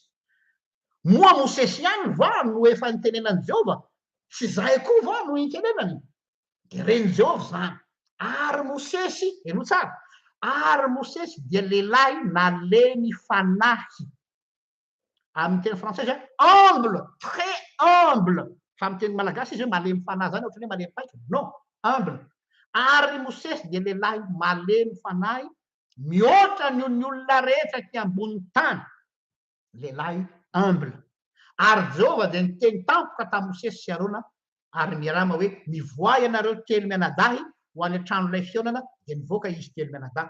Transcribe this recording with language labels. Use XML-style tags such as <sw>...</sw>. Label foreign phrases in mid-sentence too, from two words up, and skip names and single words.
<mg>Moa Mosesy ihany va no efa nitenenan'i Jehovah? Tsy zahay koa va no itenenany? Dia reny Jehovah zany. Ary Mosesy, eno tsara, ary Mosesy dia lehilahy nalemy fanahy. Amin'ny teny frantsay</mg> <fr>humble, très humble.</fr> <mg>Fa amin'ny teny malagasy izy hoe malemy fanahy zany ohatran'ny hoe malemy paika.</mg> <fr>Non, humble.</fr> <mg>Ary Mosesy dia lehilahy malemy fanahy mihoatra ny olona rehetra ty ambony tany. Lehilahy humble. Ary Jehovah dia niteny tampoka tamin'ny Mosesy sy Arona ary Miriama hoe mivoay ianareo telo mianadahy ho any an-tranon'ilay fionana dia nivoaka izy telo mianadahy.</mg>